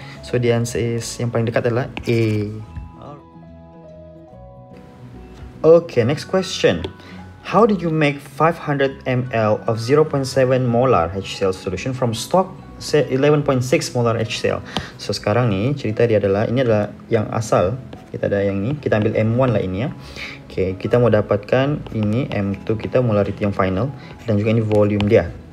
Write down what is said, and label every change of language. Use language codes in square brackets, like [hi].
[en] So the answer is, [ms] yang paling dekat adalah A. [en] Okay, next question. How did you make 500 ml of 0.7 molar HCl solution from stock 11.6 molar HCl? [ms] So sekarang ni cerita dia adalah, ini adalah yang asal. Kita ada yang ni, kita ambil M1 lah ini ya. Okay, kita mau dapatkan ini M2 kita, molarity yang final, dan juga ini volume dia.